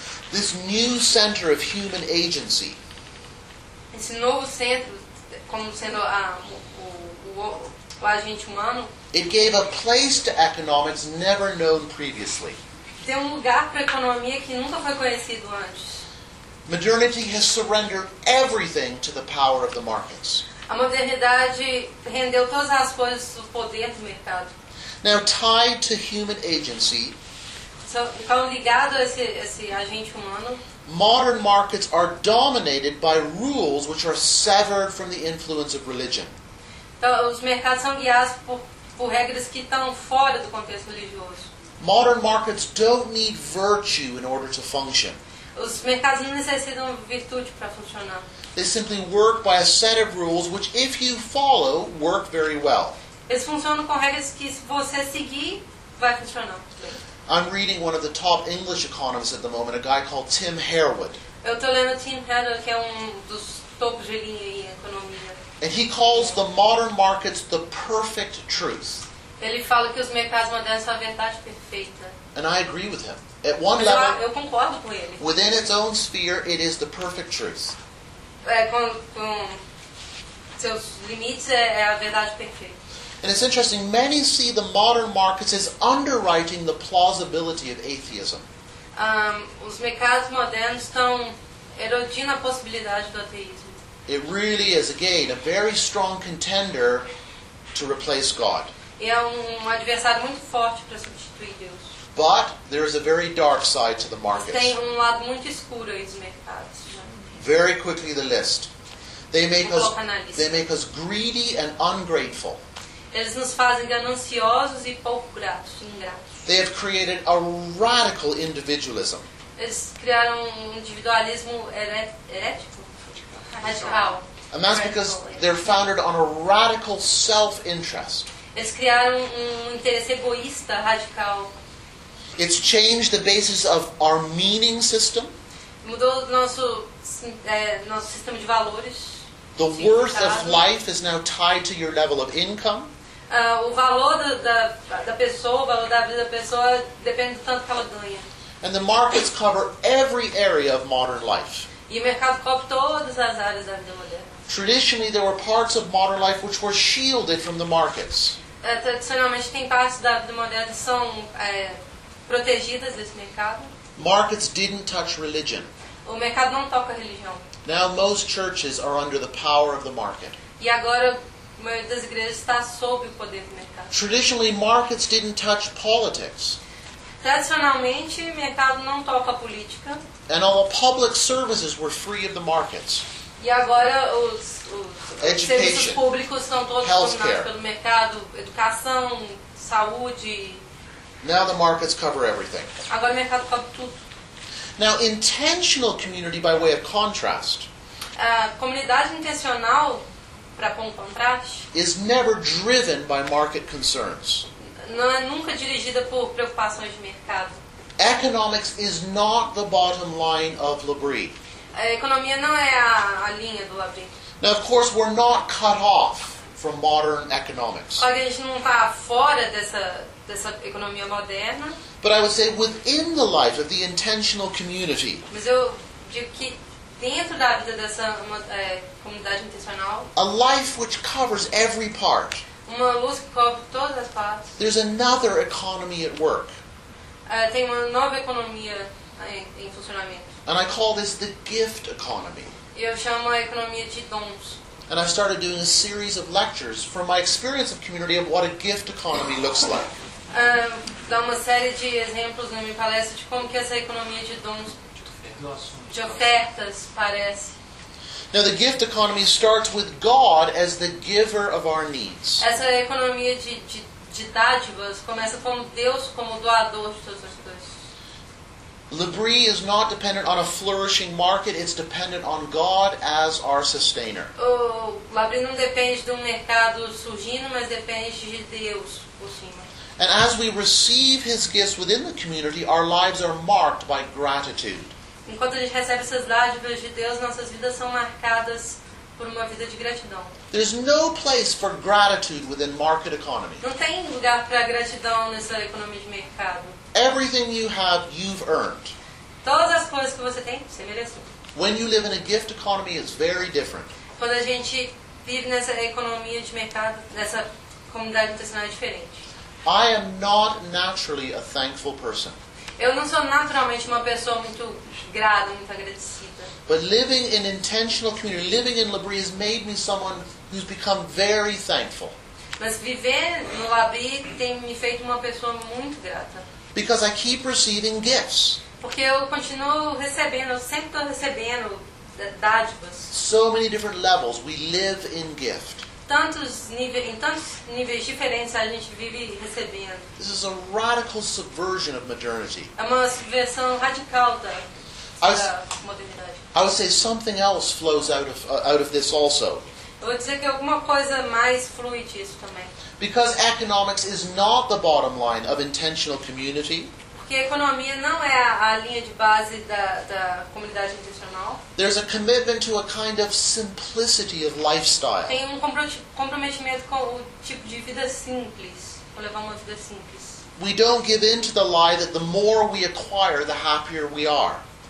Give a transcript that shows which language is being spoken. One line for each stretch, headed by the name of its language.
English: this new center of human agency.
Portuguese: Esse novo centro, como sendo o agente humano.
English: It gave a place to economics never known previously.
Portuguese: Tem um lugar para a economia que nunca foi conhecido antes.
English: Modernity has surrendered everything to the power of the markets.
Portuguese: A modernidade rendeu todas as coisas ao poder do mercado.
English: Now tied to human agency.
Portuguese: So, então ligado a esse agente humano.
English: Modern markets are dominated by rules which are severed from the influence of religion.
Portuguese: Então os mercados são guiados por regras que estão fora do contexto religioso.
English: Modern markets don't need virtue in order to function.
Portuguese: Os mercados não necessitam virtude para funcionar.
English: They simply work by a set of rules which, if you follow, work very well.
Portuguese: Eles funcionam com regras que, se você seguir, vai funcionar.
English: I'm reading one of the top English economists at the moment, a guy called Tim Harewood.
Portuguese: Eu tô lendo Tim Harewood, que é um dos topos de linha em economia.
English: And he calls the modern markets the perfect truth.
Portuguese: Ele fala que os mercados modernos são a verdade perfeita.
English: And I agree with him. At one level,
Portuguese: eu concordo com ele.
English: Within its own sphere, it is the perfect truth.
Portuguese: Com seus limites, é a verdade perfeita.
English: And it's interesting, many see the modern markets as underwriting the plausibility of atheism.
Portuguese: Os mercados modernos estão erodindo a possibilidade do ateísmo.
English: It really is, again, a very strong contender to replace God.
Portuguese: E é um adversário muito forte para substituir Deus.
English: But there is a very dark side to the markets.
Portuguese: Tem um lado muito escuro aí dos mercados.
English: Very quickly the list. They make us greedy and ungrateful.
Portuguese: Eles nos fazem gananciosos e pouco gratos, ingratos.
English: They have created a radical individualism.
Portuguese: Eles criaram um individualismo herético, radical.
English: And that's because they're founded on a radical self-interest.
Portuguese: Eles criaram um interesse egoísta, radical.
English: It's changed the basis of our meaning system.
Portuguese: Mudou nosso sistema de valores.
English: The worth of life is now tied to your level of income.
Portuguese: O valor da pessoa, o valor da vida da pessoa depende do tanto que ela ganha.
English: And the markets cover every area of modern life.
Portuguese: E o mercado cobre todas as áreas da vida moderna.
English: Traditionally, there were parts of modern life which were shielded from the markets.
Portuguese: Tradicionalmente, tem partes da vida moderna que são protegidas desse mercado.
English: Markets didn't touch religion.
Portuguese: O mercado não toca religião.
English: Now most churches are under the power of the market.
Portuguese: E agora, a maioria das igrejas está sob o poder do mercado.
English: Traditionally, markets didn't touch politics.
Portuguese: Tradicionalmente, o mercado não toca política.
English: And all public services were free of the markets.
Portuguese: E agora os serviços públicos são todos dominados pelo mercado. Educação, saúde.
English: Now the markets cover everything.
Portuguese: Agora o mercado cobre tudo.
English: Now intentional community by way of contrast.
Portuguese: Comunidade intencional, para pôr um contraste.
English: Is never driven by market concerns.
Portuguese: Não é nunca dirigida por preocupações de mercado.
English: Economics is not the bottom line of Labri.
Portuguese: A economia não é a linha do Labri.
English: Now, of course, we're not cut off from modern economics.
Portuguese: A gente não está fora dessa economia moderna.
English: But I would say within the life of the intentional community.
Portuguese: Mas eu digo que dentro da vida dessa comunidade intencional.
English: A life which covers every part.
Portuguese: Uma luz que cobre todas as partes.
English: There's another economy at work.
Portuguese: Tem uma nova economia em funcionamento.
English: And I call this the gift economy.
Portuguese: Eu chamo a economia de dons.
English: And I started doing a series of lectures from my experience of community of what a gift economy looks like.
Portuguese: Dá uma série de exemplos na minha palestra de como que essa economia de dons, de ofertas, parece.
English: Now the gift economy starts with God as the giver of our needs.
Portuguese: Essa economia de dádivas começa com Deus como doador de todas as coisas.
English: Libri is not dependent on a flourishing market, it's dependent on God as our sustainer.
Portuguese: Libri não depende de um mercado surgindo, mas depende de Deus por cima.
English: And as we receive his gifts within the community, our lives are marked by gratitude.
Portuguese: Enquanto a gente recebe essas dádivas de Deus, nossas vidas são marcadas por uma vida de gratidão.
English: There's no place for gratitude within market economy.
Portuguese: Não tem lugar para gratidão nessa economia de mercado.
English: Everything you have, you've earned.
Portuguese: Todas as coisas que você tem, você mereceu.
English: When you live in a gift economy, it's very different.
Portuguese: Quando a gente vive nessa economia de mercado, nessa comunidade intencional, é diferente.
English: I am not naturally a thankful person.
Portuguese: Eu não sou naturalmente uma pessoa muito grata, muito agradecida.
English: But living in intentional community, living in Libri, has made me someone who's become very thankful.
Portuguese: Mas viver no Libri tem me feito uma pessoa muito grata.
English: Because I keep receiving gifts.
Portuguese: Porque eu continuo recebendo, eu sempre estou recebendo dádivas.
English: So many different levels, we live in gift.
Portuguese: Em tantos níveis diferentes a gente vive recebendo.
English: This is a radical subversion of modernity.
Portuguese: É uma subversão radical da modernidade.
English: I would say something else flows out of this also.
Portuguese: Eu vou dizer que alguma coisa mais flui disso também.
English: Because economics is not the bottom line of intentional community.
Portuguese: Porque a economia não é a linha de base da comunidade intencional.
English: There's a commitment to a kind of simplicity of lifestyle.
Portuguese: Tem comprometimento com o tipo de vida simples, com levar uma vida simples.
English: We don't give in to the lie that the more we acquire, the happier we are.